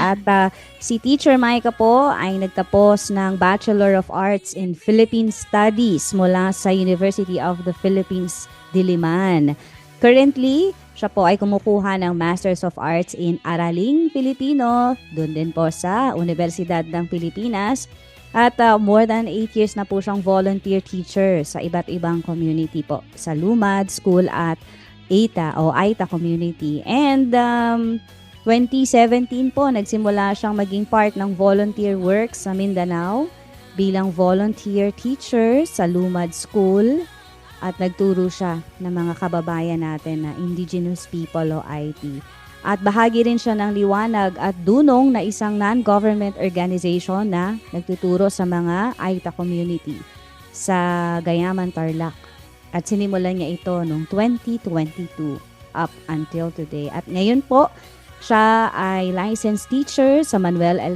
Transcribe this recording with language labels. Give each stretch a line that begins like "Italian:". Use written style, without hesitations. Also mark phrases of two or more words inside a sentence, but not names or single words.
Filipino: At si Teacher Maika po ay nagtapos ng Bachelor of Arts in Philippine Studies mula sa University of the Philippines, Diliman. Currently, siya po ay kumukuha ng Masters of Arts in Araling Filipino, doon din po sa Universidad ng Pilipinas. At
English: more than 8 years
Filipino: na po siyang
English: volunteer teacher
Filipino: sa iba't ibang community po, sa Lumad School at Aita Community. And 2017 po, nagsimula siyang maging part ng
English: volunteer work
Filipino: sa Mindanao bilang
English: volunteer teacher
Filipino: sa Lumad School at nagturo siya ng mga kababayan natin na
English: indigenous people
Filipino: o IT. At bahagi rin siya ng Liwanag at Dunong na isang
English: non-government organization
Filipino: na nagtuturo sa mga Aita community sa Gayaman, Tarlac. At sinimulan niya ito noong 2022
English: up until today.
Filipino: At ngayon po, siya ay
English: licensed teacher
Filipino: sa Manuel L.